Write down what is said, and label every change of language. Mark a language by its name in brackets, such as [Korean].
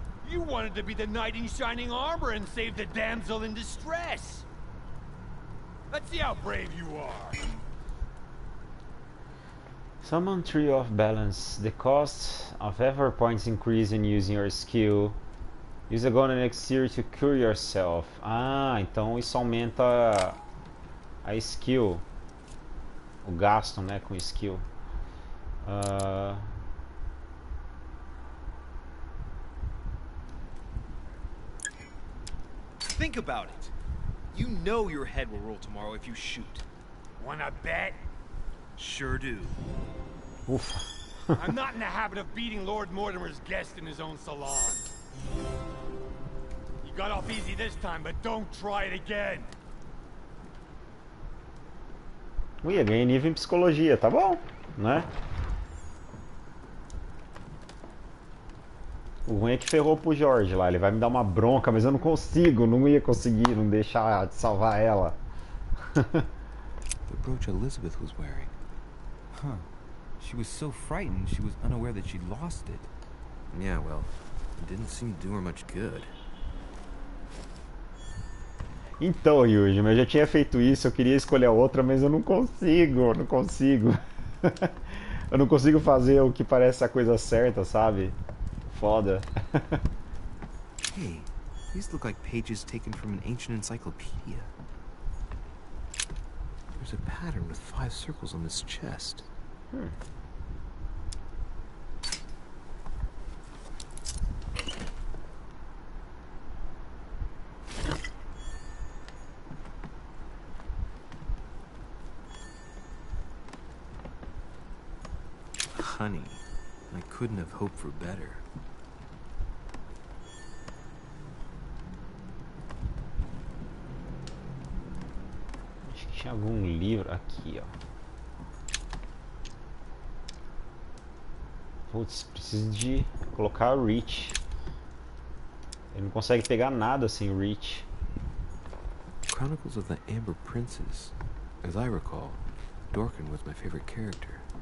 [English] You wanted to be the knight in shining armor and save the damsel in distress. Let's see how brave you are. Summon Tree of Balance. The cost of effort points increase in using your skill. Use a golden elixir to cure yourself. [Portuguese] Ah, então isso aumenta a skill. O gasto, né, com skill. [English] Think about it. You know your head will roll tomorrow if you shoot. Wanna bet? Sure do. [Portuguese] Ufa. [English] I'm not in the habit of beating Lord Mortimer's guest in his own salon. You got off easy this time, but don't try it again. [Portuguese] Ui, ganhei nível em psicologia, tá bom, né? O ruim é que ferrou pro Jorge lá, ele vai me dar uma bronca, mas eu não consigo, não ia conseguir, não deixar de salvar ela. [English] The brooch Elizabeth was wearing. Huh. She was so frightened she was unaware that she'd lost it. Yeah, well, it didn't seem to do her much good. [Portuguese] Então, Yuji, eu já tinha feito isso, eu queria escolher a outra, mas eu não consigo, não consigo. Eu não consigo fazer o que parece a coisa certa, sabe? Foda. [English] Hey, these look like pages taken from an ancient encyclopedia. There's a pattern with 5 circles on this chest. Honey, I couldn't have hoped for better. [Portuguese] Acho que tinha algum livro aqui, ó. Putz, preciso de colocar o reach. Ele não consegue pegar nada sem o reach. [English] Chronicles of the Amber Princes. As I recall, Dorkin was my favorite character.